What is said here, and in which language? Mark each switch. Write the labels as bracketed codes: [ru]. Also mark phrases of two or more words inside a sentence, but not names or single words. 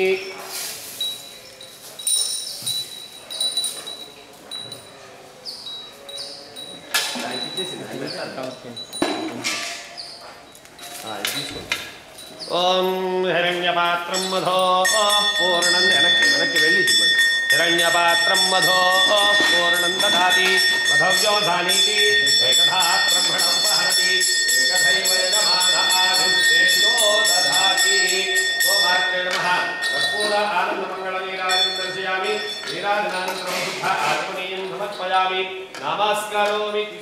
[sa] ओम हिरण्यपात्रं मधो पूर्णं [te] వెనక్కి వెళ్ళి చూడండి [sa] हिरण्यपात्रं मधो पूर्णं ददाति मधव्योधानीति एकधा ब्रह्मणं वहति एकधैव यजमानः ददाति गोमात्रे नमः कर्पूर आनन्दमङ्गलनीराजं दर्शयामि नीराजनानन्तरं शुद्ध आत्मनीयं समर्पयामि नमस्करोमि